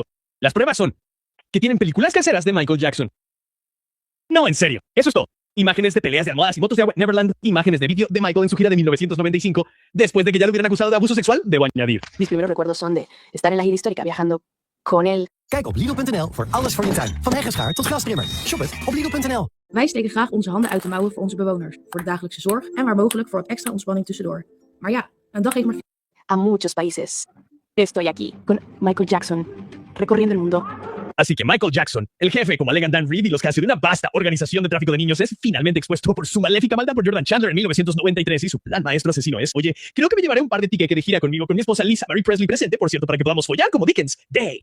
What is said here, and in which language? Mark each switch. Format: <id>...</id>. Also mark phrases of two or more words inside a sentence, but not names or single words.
<es>Las pruebas son que tienen películas caseras de Michael Jackson. No, en serio. Eso es todo. Imágenes de peleas de almohadas y motos de agua en Neverland. Imágenes de vídeo de Michael en su gira de 1995. Después de que ya lo hubieran acusado de abuso sexual, debo añadir. Mis primeros recuerdos son de estar en la gira histórica viajando con él.</es> <nl>Kijk op Lidl.nl voor alles voor je tuin. Van heggenschaar tot grastrimmer. Shop het op Lidl.nl. Wij steken graag onze handen uit de mouwen voor onze bewoners, voor de dagelijkse zorg en waar mogelijk voor wat extra ontspanning tussendoor. Maar ja, een dag heeft maar...</nl> <es>A muchos países. Estoy aquí con Michael Jackson, recorriendo el mundo. Así que Michael Jackson, el jefe, como alegan Dan Reed y los Casio de una vasta organización de tráfico de niños, es finalmente expuesto por su maléfica maldad por Jordan Chandler en 1993 y su plan maestro asesino es, oye, creo que me llevaré un par de tickets de gira conmigo con mi esposa Lisa Marie Presley presente, por cierto, para que podamos follar como Dickens Day.</es>